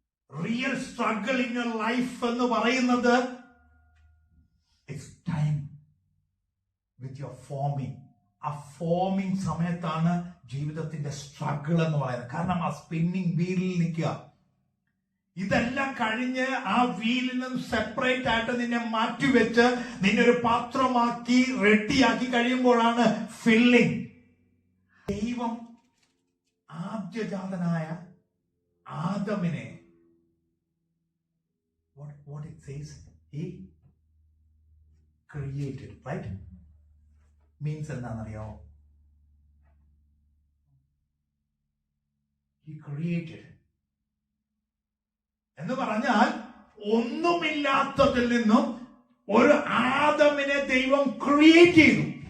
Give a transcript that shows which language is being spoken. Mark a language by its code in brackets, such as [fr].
[en] Real struggle in your life [ml] എന്ന് പറയുന്നത് [en] it's time with your forming. [ml] ആ forming സമയത്താണ് ജീവിതത്തിന്റെ സ്ട്രഗിൾ എന്ന് പറയുന്നത്. കാരണം ആ സ്പിന്നിങ് വീലിൽ നിൽക്കുക. ഇതെല്ലാം കഴിഞ്ഞ് ആ വീലിൽ നിന്ന് സെപ്പറേറ്റ് ആയിട്ട് നിന്നെ മാറ്റിവെച്ച് നിന്നെ ഒരു പാത്രമാക്കി റെഡിയാക്കി കഴിയുമ്പോഴാണ് ഫില്ലിംഗ്. ദൈവം ആദ്യജാതനായ ആദമിനെ [en] what it says, he created, right? [ml] Means എന്താണെന്നറിയോ? [en] he created [ml] എന്ന് പറഞ്ഞാൽ ഒന്നുമില്ലാത്തതിൽ നിന്നും ഒരു ആദമിനെ ദൈവം ക്രിയേറ്റ് ചെയ്തു.